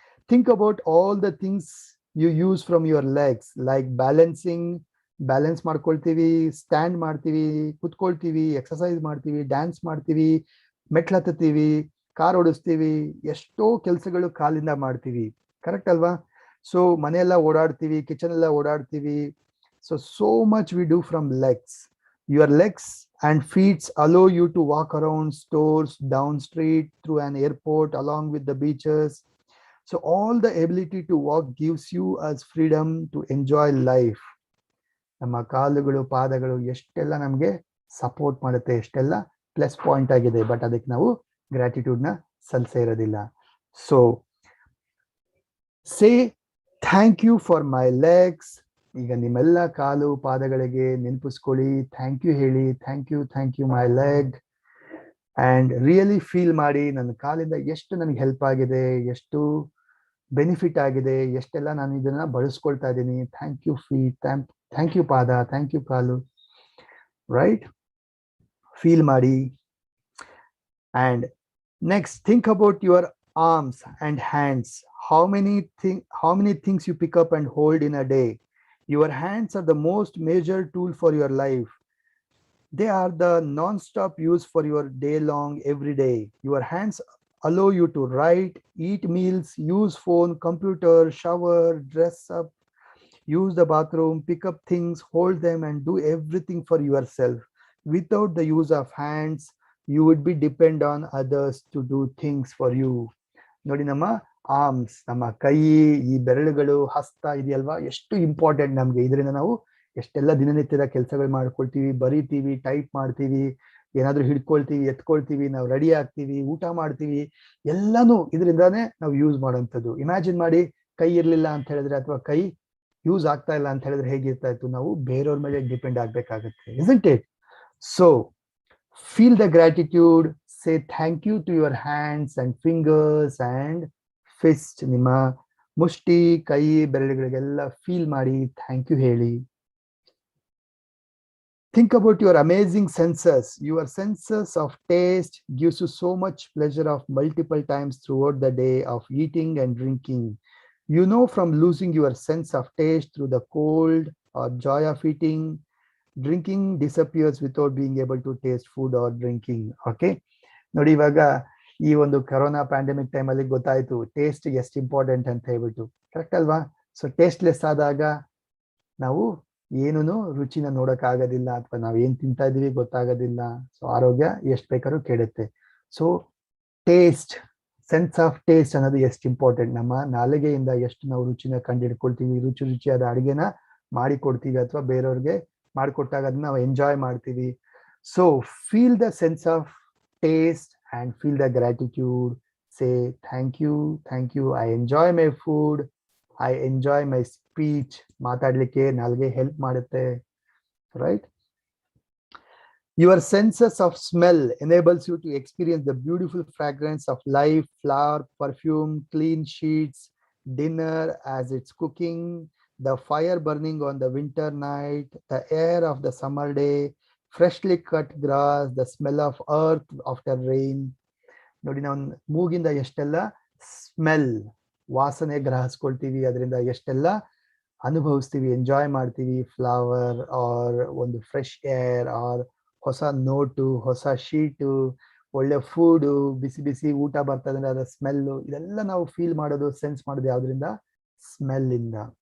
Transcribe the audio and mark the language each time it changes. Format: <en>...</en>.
<en>think about all the things you use from your legs,</en> <kn>like balance ಮಾಡ್ಕೊಳ್ತೀವಿ, stand ಮಾಡ್ತೀವಿ, ಕುತ್ಕೊಳ್ತೀವಿ, exercise ಮಾಡ್ತೀವಿ, dance ಮಾಡ್ತೀವಿ, ಮೆಟ್ಲು ಹತ್ತೀವಿ, ಕಾರ್ ಓಡಿಸ್ತೀವಿ, ಎಷ್ಟೋ ಕೆಲಸಗಳು ಕಾಲಿಂದ ಮಾಡ್ತೀವಿ. ಕರೆಕ್ಟ್ ಅಲ್ವಾ? ಸೊ ಮನೆಯೆಲ್ಲ ಓಡಾಡ್ತೀವಿ, ಕಿಚನ್ ಎಲ್ಲ ಓಡಾಡ್ತೀವಿ.</kn> <en>So much we do from legs. Your legs and feet allow you to walk around stores, down street, through an airport, along with the beaches. So all the ability to walk gives you as freedom to enjoy life.</en> <kn>ನಮ್ಮ ಕಾಲುಗಳು, ಪಾದಗಳು ಎಷ್ಟೆಲ್ಲ ನಮಗೆ support ಮಾಡುತ್ತೆ, ಎಷ್ಟೆಲ್ಲ plus point ಆಗಿದೆ. But ಅದಕ್ಕೆ ನಾವು ಗ್ರಾಟಿಟ್ಯೂಡ್ ನ ಸಲ್ಲಿಸೇ ಇರೋದಿಲ್ಲ.</kn> <en>So say thank you for my legs.</en> <kn>ಈಗ ನಿಮ್ಮೆಲ್ಲ ಕಾಲು ಪಾದಗಳಿಗೆ ನೆನಪಿಸ್ಕೊಳ್ಳಿ, ಥ್ಯಾಂಕ್ ಯು ಹೇಳಿ,</kn> <en>Thank you my leg.</en> <kn>And really feel ಮಾಡಿ, ನನ್ನ ಕಾಲಿಂದ ಎಷ್ಟು ನನಗೆ ಹೆಲ್ಪ್ ಆಗಿದೆ, ಎಷ್ಟು ಬೆನಿಫಿಟ್ ಆಗಿದೆ, ಎಷ್ಟೆಲ್ಲ ನಾನು ಇದನ್ನ ಬಳಸ್ಕೊಳ್ತಾ ಇದ್ದೀನಿ.</kn> <en>Thank you feet, thank you ಪಾದ, thank you ಕಾಲು. Right, feel ಮಾಡಿ. And next, think about your arms and hands. How many things you pick up and hold in a day? Your hands are the most major tool for your life. They are the non-stop use for your day long, every day. Your hands allow you to write, eat meals, use phone, computer, shower, dress up, use the bathroom, pick up things, hold them, and do everything for yourself. Without the use of hands, you would be depend on others to do things for you.</en> <kn>ನೋಡಿ, ನಮ್ಮ arms, ನಮ್ಮ ಕೈ, ಈ ಬೆರಳುಗಳು, ಹಸ್ತ ಇದೆಯಲ್ವಾ, ಎಷ್ಟು important ನಮ್ಗೆ. ಇದರಿಂದ ನಾವು ಎಷ್ಟೆಲ್ಲ ದಿನನಿತ್ಯದ ಕೆಲಸಗಳು ಮಾಡ್ಕೊಳ್ತೀವಿ, ಬರೀತೀವಿ, ಟೈಪ್ ಮಾಡ್ತೀವಿ, ಏನಾದ್ರೂ ಹಿಡ್ಕೊಳ್ತೀವಿ, ಎತ್ಕೊಳ್ತೀವಿ, ನಾವು ರೆಡಿ ಆಗ್ತೀವಿ, ಊಟ ಮಾಡ್ತೀವಿ, ಎಲ್ಲಾನು ಇದರಿಂದಾನೇ ನಾವು ಯೂಸ್ ಮಾಡೋಂಥದ್ದು. ಇಮ್ಯಾಜಿನ್ ಮಾಡಿ, ಕೈ ಇರ್ಲಿಲ್ಲ ಅಂತ ಹೇಳಿದ್ರೆ, ಅಥವಾ ಕೈ ಯೂಸ್ ಆಗ್ತಾ ಇಲ್ಲ ಅಂತ ಹೇಳಿದ್ರೆ ಹೇಗಿರ್ತಾ ಇತ್ತು? ನಾವು ಬೇರೆಯವ್ರ ಮೇಲೆ depend ಆಗ್ಬೇಕಾಗತ್ತೆ,</kn> <en>isn't it? So feel the gratitude. Say thank you to your hands and fingers and fist.</en> <kn>ನಿಮ್ಮ ಮುಷ್ಟಿ, ಕೈ, ಬೆರಳುಗಳಿಗೆಲ್ಲ ಫೀಲ್ ಮಾಡಿ, ಥ್ಯಾಂಕ್ ಯು ಹೇಳಿ.</kn> <en>Think about your amazing senses. Your senses of taste gives you so much pleasure of multiple times throughout the day of eating and drinking. You know, from losing your sense of taste through the cold or joy of eating, drinking disappears without being able to taste food or drinking.</en> <kn>Okay, ನೋಡಿ, ಇವಾಗ ಈ ಒಂದು corona pandemic ಟೈಮಲ್ಲಿ ಗೊತ್ತಾಯ್ತು taste ಎಷ್ಟು important ಅಂತ ಹೇಳ್ಬಿಟ್ಟು. Correct ಅಲ್ವಾ? ಸೊ ಟೇಸ್ಟ್ಲೆಸ್ ಆದಾಗ ನಾವು ಏನೂ ರುಚಿನ ನೋಡಕ್ ಆಗೋದಿಲ್ಲ, ಅಥವಾ ನಾವು ಏನ್ ತಿಂತಾ ಇದೀವಿ ಗೊತ್ತಾಗೋದಿಲ್ಲ. ಸೊ ಆರೋಗ್ಯ ಎಷ್ಟು ಬೇಕಾದ್ರೂ ಕೆಡುತ್ತೆ. So taste, sense of taste ಅನ್ನೋದು ಎಷ್ಟು ಇಂಪಾರ್ಟೆಂಟ್. ನಮ್ಮ ನಾಲಿಗೆಯಿಂದ ಎಷ್ಟು ನಾವು ರುಚಿನ ಕಂಡಿಡ್ಕೊಳ್ತೀವಿ, ರುಚಿಯಾದ ಅಡುಗೆನ ಮಾಡಿಕೊಡ್ತೀವಿ, ಅಥವಾ ಬೇರೆಯವ್ರಿಗೆ ಮಾಡಿಕೊಟ್ಟಾಗ ಅದನ್ನ ನಾವು ಎಂಜಾಯ್ ಮಾಡ್ತೀವಿ.</kn> <en>So feel the sense of taste and feel the gratitude. Say thank you, I enjoy my food, I enjoy my speech.</en> <kn>ಮಾತಾಡ್ಲಿಕ್ಕೆ ನಾಲ್ಗೆ ಹೆಲ್ಪ್ ಮಾಡುತ್ತೆ, right?</kn> <en>Your senses of smell enables you to experience the beautiful fragrance of life, flower, perfume, clean sheets, dinner as it's cooking, the fire burning on the winter night, the air of the summer day, freshly cut grass, the smell of earth after rain.</en> <kn>ನೋಡಿ ನಾವು ಮೂಗಿಂದ ಎಷ್ಟೆಲ್ಲ smell, ವಾಸನೆ ಗ್ರಹಿಸ್ಕೊಳ್ತೀವಿ, ಅದರಿಂದ ಎಷ್ಟೆಲ್ಲ ಅನುಭವಿಸ್ತೀವಿ, enjoy ಮಾಡ್ತೀವಿ. Flower R ಒಂದು fresh air R ಹೊಸ note, ಹೊಸ ಶೀಟು, ಒಳ್ಳೆ ಫುಡು, ಬಿಸಿ ಬಿಸಿ ಊಟ ಬರ್ತದೆ ಅದರ ಸ್ಮೆಲ್ಲು, ಇದೆಲ್ಲ ನಾವು ಫೀಲ್ ಮಾಡೋದು, ಸೆನ್ಸ್ ಮಾಡೋದು ಯಾವ್ದ್ರಿಂದ? ಸ್ಮೆಲ್ ಇಂದ.</kn>